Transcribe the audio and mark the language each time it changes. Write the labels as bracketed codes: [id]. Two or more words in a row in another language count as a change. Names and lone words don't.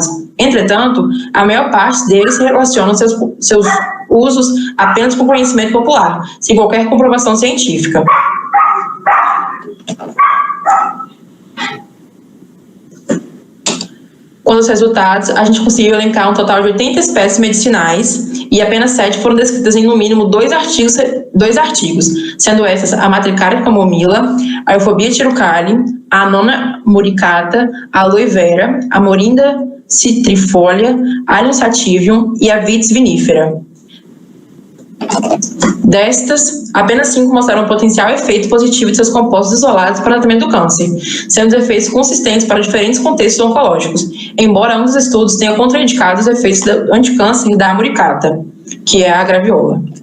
[pt] Entretanto, a maior parte deles relaciona seus usos apenas com conhecimento popular, sem qualquer comprovação científica. Com os resultados, a gente conseguiu elencar um total de 80 espécies medicinais e apenas 7 foram descritas em no mínimo 2 artigos 2 artigos, sendo essas a Matricaria camomila, a Euphorbia tirucale, a Annona muricata, a Aloe vera, a Morinda citrifolia, Allium sativum e a Vitis vinifera. Destas, apenas 5 mostraram um potencial efeito positivo de seus compostos isolados para o tratamento do câncer, sendo os efeitos consistentes para diferentes contextos oncológicos, embora ambos os estudos tenham contraindicado os efeitos anticâncer da amuricata, que é a graviola.